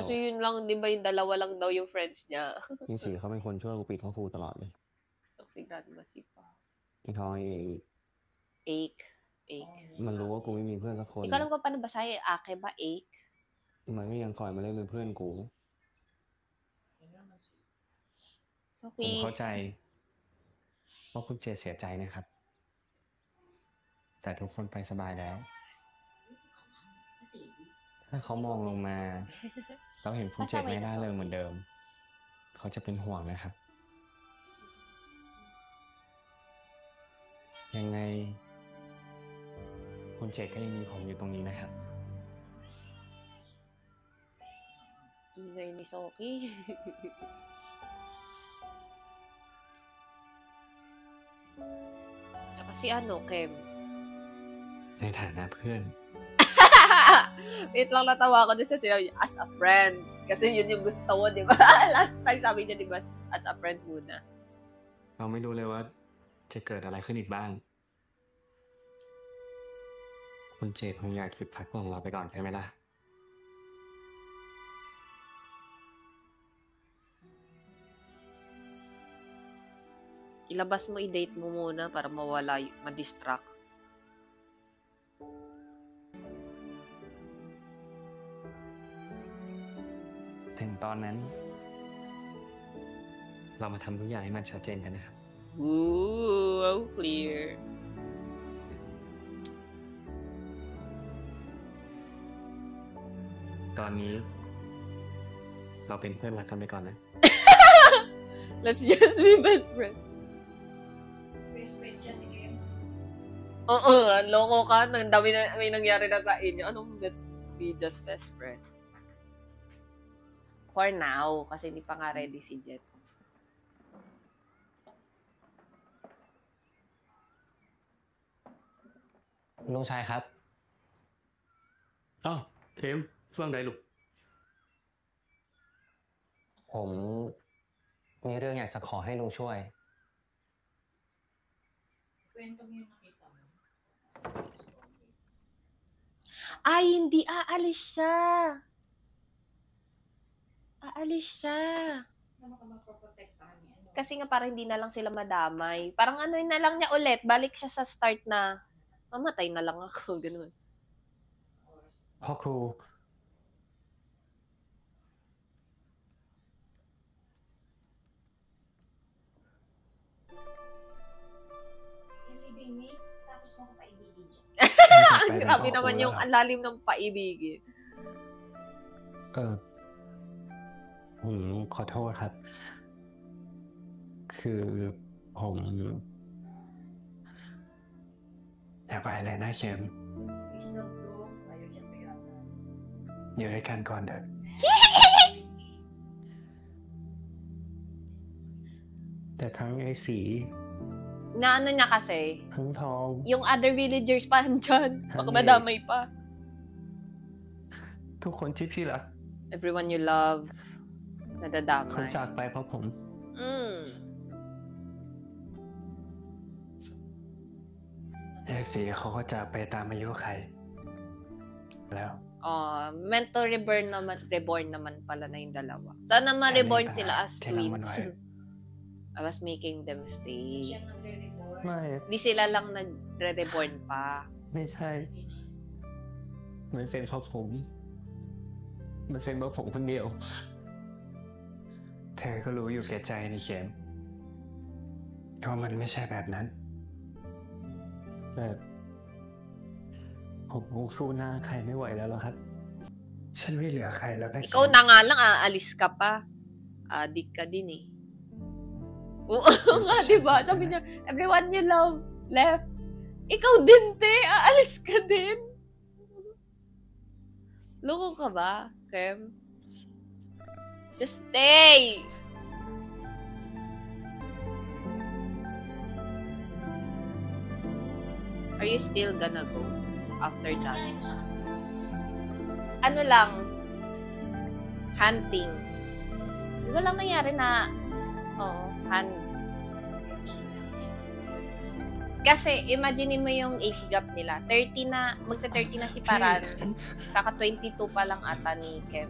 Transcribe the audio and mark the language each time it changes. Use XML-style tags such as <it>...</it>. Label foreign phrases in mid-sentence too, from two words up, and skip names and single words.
<tl>Kasi yun lang, di ba yung dalawa lang daw yung friends niya.</tl> <th>พี่สีเขาเป็นคนช่วยกูปิดพ่อครูตลอดเลย</th> <tl>Si Grandma si pa.</tl> <th>ไอ้ทองไอ้เอก</th> <tl>Ache.</tl> <th>มันรู้ว่ากูไม่มีเพื่อนสักคน</th> <tl>Hindi ko alam kung paano basahin. Ake ba? Ache?</tl> <th>มันก็ยังคอยมาเล่นเป็นเพื่อนกู</th> <tl>So,</tl> <th>ผมเข้าใจว่าคุณเจเสียใจนะครับ แต่ทุกคนไปสบายแล้ว ถ้าเขามองลงมาแล้วเห็นคุณเจไม่ได้เลยเหมือนเดิม เขาจะเป็นห่วงนะครับ ยังไงคุณเจก็ยังมีผมอยู่ตรงนี้นะครับ</th> <tl>Ingay ni Soki. Tsaka si Kem.</tl> <th>ในฐานะเพื่อน</th> <tl>Wait lang, natawa ako dun sa sinabi niya,</tl> <en>as a friend.</en> <tl>Kasi yun yung gusto mo, di ba? Last time sabi niya, di ba,</tl> <en>as a friend muna.</en> <th>เราไม่รู้เลยว่าจะเกิดอะไรขึ้นอีกบ้าง คุณเจคงอยากหยุดพักของเราไปก่อนใช่ไหมล่ะ</th> <tl>Ilabas mo, i-date mo muna para mawala, ma-distract.</tl> <th>ถึงตอนนั้น เรามาทำทุกอย่างให้มันชัดเจนกันนะครับ</th> <en>Ooh, clear.</en> <th>ตอนนี้ เราเป็นเพื่อนรักกันไปก่อนนะ</th> <en>Let's just be best friends. Best friend</en> <tl>siya si Kim. Oo, loko ka. Nang dami na may nangyari na sa inyo. Anong</tl> <en>let's be just best friends? For now,</en> <tl>kasi hindi pa nga ready si Jet.</tl> <th>ลุงชายครับ อ้าวเข็ม ช่วงใดลูก ผมมีเรื่องอยากจะขอให้ลุงช่วย</th> <tl>Ay, hindi. Aalis siya. Aalis siya. Kasi nga parang hindi na lang sila madamay. Parang ano na lang niya ulit. Balik siya sa start na mamatay na lang ako. Ganun.</tl> <th>พ่อครู</th> <tl>Tapos mo ko paibigin dyan. Ang grabe naman yung ang lalim ng paibigin.</tl> <th>ผมขอโทษครับ คือผมอย่าไปเลยนะเข็ม</th> <en>Please don't go.</en> <tl>Ayaw siya payagan.</tl> <th>อยู่ด้วยกันก่อนเถอะ แต่ทั้งไอ้สี</th> <tl>Na ano niya kasi,</tl> <th>ทั้งทอง</th> <tl>yung</tl> <en>other villagers</en> <tl>pa andyan. Baka madamay pa.</tl> <th>ทุกคนที่พี่รัก</th> <en>Everyone you love,</en> <th>เขา</th> <tl>nadadamay.</tl> <th>จากไปเพราะผม ไอ้สีเขาก็จากไปตามอายุไขแล้ว</th> <en>Meant to reborn</en> <tl>naman pala na yung dalawa. Sana ma-reborn sila</tl> <en>as twins. I was making them stay.</en> <th>ไม่</th> <tl>Di sila lang nagre-reborn pa.</tl> <th>ไม่ใช่มันเป็นเพราะผม มันเป็นเพราะผมคนเดียว เธอก็รู้อยู่แก่ใจนี่เข็มก็มันไม่ใช่แบบนั้นแต่ผมคงสู้หน้าใครไม่ไหวแล้วหรอกครับ ฉันไม่เหลือใครแล้วนะ</th> <tl>Ikaw na nga lang, aalis ka pa. Adik ka din eh. Oo nga, diba? Sabi niya,</tl> <en>everyone you love left.</en> <tl>Ikaw din, te. Aalis ka din. Loko ka ba, Kem?</tl> <en>Just stay! Are you still gonna go after that?</en> <tl>Ano lang, huntings. Hindi ko lang nangyari na, hunt. Kasi, imagine mo yung age gap nila. 30 na, magta-30 na si Paran. Kaka-22 pa lang ata ni Kem.</tl>